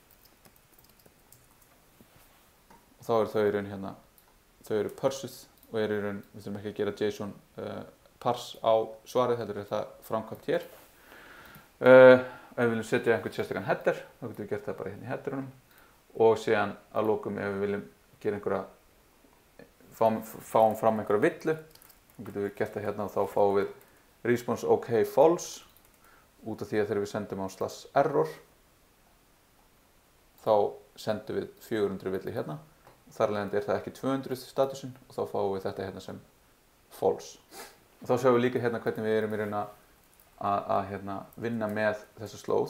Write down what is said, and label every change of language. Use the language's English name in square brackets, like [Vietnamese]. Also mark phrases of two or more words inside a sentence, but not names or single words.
[Icelandic] Og þá þau hérna, þau eru parsed og við þurfum ekki að gera JSON parse á svarið, þetta er það framkvæmt hér. Ef við viljum setja einhvern sérstakann header, þá getum við gert það bara hérna í headerunum og síðan að lokum ef við viljum gera fáum fram einhverja villu, þá getum við gert það hérna og þá fáum við [English] response OK false [Icelandic] út af því að þegar við sendum á /error þá sendum við 400 villi hérna. Þar af leiðandi er það ekki 200 statusin og þá fáum við þetta hérna sem false. Og þá sjáum við líka hérna hvernig við erum í raun að vinna með þessa slóð.